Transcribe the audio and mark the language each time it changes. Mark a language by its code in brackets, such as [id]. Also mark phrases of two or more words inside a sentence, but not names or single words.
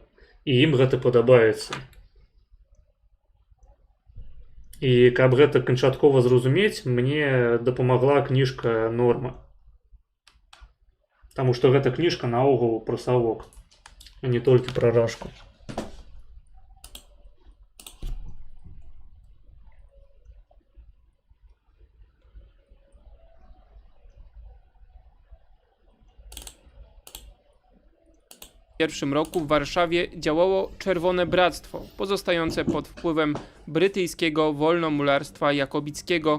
[be] І ім гэта падабаецца. І каб гэта канчаткова зразумець, мне дапамагла кніжка «Норма». Таму што гэта кніжка наогул пра савок, а не толькі пра рашку. [pl] W 1901 roku w Warszawie działało Czerwone Bractwo, pozostające pod wpływem brytyjskiego wolnomularstwa jakobickiego.